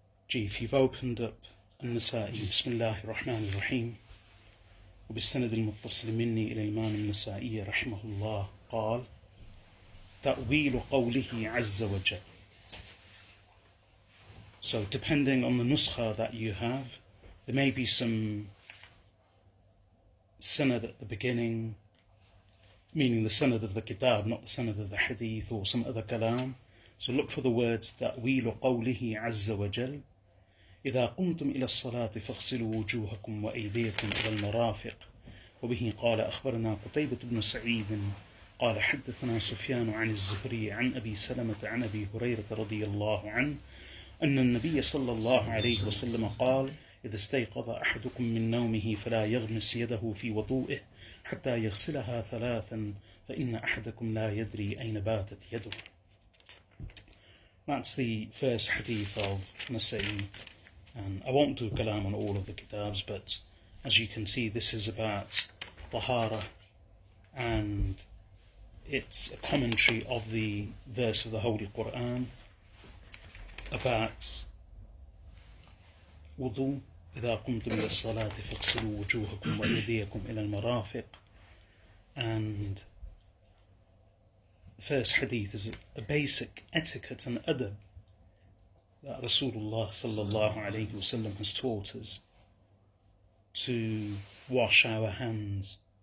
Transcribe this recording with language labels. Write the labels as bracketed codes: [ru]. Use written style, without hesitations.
[en] If you've opened up [ar] النسائي بسم الله الرحمن الرحيم وبالسند المتصل مني إلى الإمام النسائي رحمه الله قال تأويل قوله عز وجل. [en] So depending on the nuskha that you have, there may be some sanad at the beginning, meaning the sanad of the kitab, not the sanad of the hadith, or some other kalam. So look for the words [ar] تأويل قوله عز وجل إذا قمتم إلى الصلاة فاغسلوا وجوهكم وأيديكم إلى المرافق. وبه قال أخبرنا قتيبة بن سعيد قال حدثنا سفيان عن الزهري عن أبي سلمة عن أبي هريرة رضي الله عنه أن النبي صلى الله عليه وسلم قال إذا استيقظ أحدكم من نومه فلا يغمس يده في وضوئه حتى يغسلها ثلاثا فإن أحدكم لا يدري أين باتت يده. [en] That's the first hadith of Nasa'i. And I won't do kalam on all of the kitabs, but as you can see, this is about tahara, and it's a commentary of the verse of the Holy Quran about wudu. [ar] إذا قمتم إلى الصلاة فاغسلوا وجوهكم وأيديكم إلى المرافق. [en] And the first hadith is a basic etiquette and adab that Rasulullah sallallahu alayhi wasallam has taught us, to wash our hands,